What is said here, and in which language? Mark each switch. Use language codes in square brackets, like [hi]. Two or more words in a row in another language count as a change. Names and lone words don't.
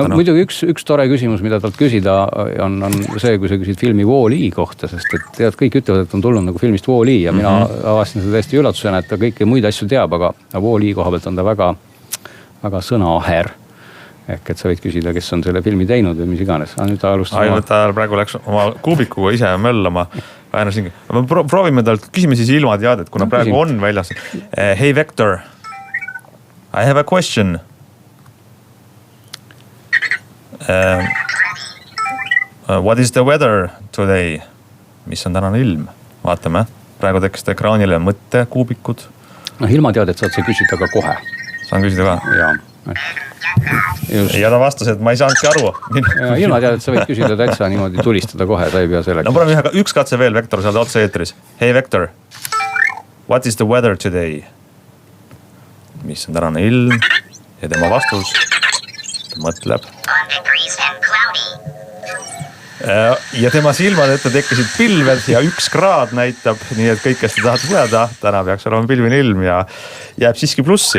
[et] No muidugi üks tore küsimus, mida talt küsida on see, kui sa küsid filmi Wall-E kohta, sest et tead, kõik ütlevad, et on tulnud nagu filmist Wall-E ja mina avastasin seda täiesti üllatusena, et ta kõiki muid asju teab, aga Wall-E koha pealt on ta väga sõnaaher. Ehk et sa võid küsida, kes on selle filmi teinud või mis iganes. Nüüd ta alustas ta praegu läks oma kuubikuga ise möllama. Proovime talt, küsime siis ilma teadet, kuna praegu on väljas. [en] Hey Vector, I have a question. What is the weather today? [et] Mis on tänane ilm? Vaatame. Praegu tekst ekraanile mõtte kuubikud. Ilmateadet saad sa küsida ka kohe. Saan küsida ka? Jaa. Ja ta vastas, et ma ei saanudki aru. Ilma tead, et sa võid küsida täitsa niimoodi tulistada kohe, ta ei pea selleks. No paneme üks katse veel, Vektor, sa oled otse eetris. [en] Hey Vektor, what is the weather today? [et] Mis on tänane ilm? Ja tema vastus, ta mõtleb. Ja tema silmad ette tekkisid pilved ja 1 kraad näitab, nii et kõik, kes te tahate lugeda, täna peaks olema pilvine ilm ja jääb siiski plussi.